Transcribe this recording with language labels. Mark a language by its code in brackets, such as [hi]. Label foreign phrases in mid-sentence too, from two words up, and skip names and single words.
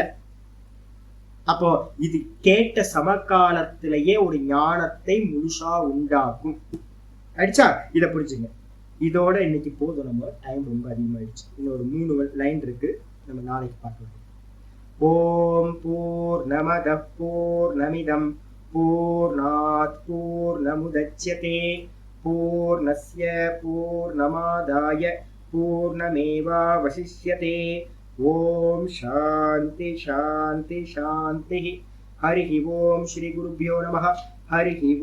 [ta] அப்போ இது கேட்ட சமகாலத்திலேயே ஒரு ஞானத்தை முழுசா உண்டாக்கும். ஆயிடுச்சா? இதை புரிஞ்சுங்க. இதோட இன்னைக்கு போதும். நம்ம டைம் ரொம்ப அதிகமாயிடுச்சு. இன்னொரு 3 லைன் இருக்கு, நம்ம நாளைக்கு பார்க்கலாம். [sa] ॐ पूर्णमदः पूर्णमिदं पूर्णात् पूर्णमुदच्यते पूर्णस्य पूर्णमादाय पूर्णमेवावशिष्यते. ॐ शान्तिः शान्तिः शान्तिः. हरि ॐ। श्री गुरुभ्यो नमः.